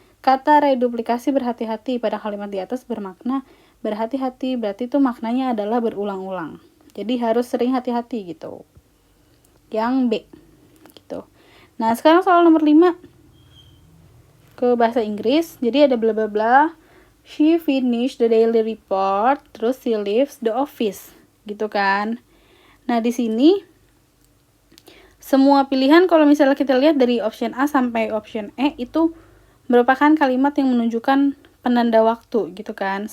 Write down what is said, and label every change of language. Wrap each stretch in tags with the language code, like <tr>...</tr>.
<id>Kata reduplikasi berhati-hati pada kalimat di atas bermakna berhati-hati, berarti itu maknanya adalah berulang-ulang. Jadi harus sering hati-hati gitu. Yang B gitu. Nah, sekarang soal nomor 5 ke bahasa Inggris. Jadi ada bla bla bla.</id> <en>She finished the daily report,</en> <id>terus</id> <en>she leaves the office,</en> <id>gitu kan. Nah, di sini semua pilihan kalau misalnya kita lihat dari option A sampai option E itu merupakan kalimat yang menunjukkan penanda waktu, gitu kan.</id>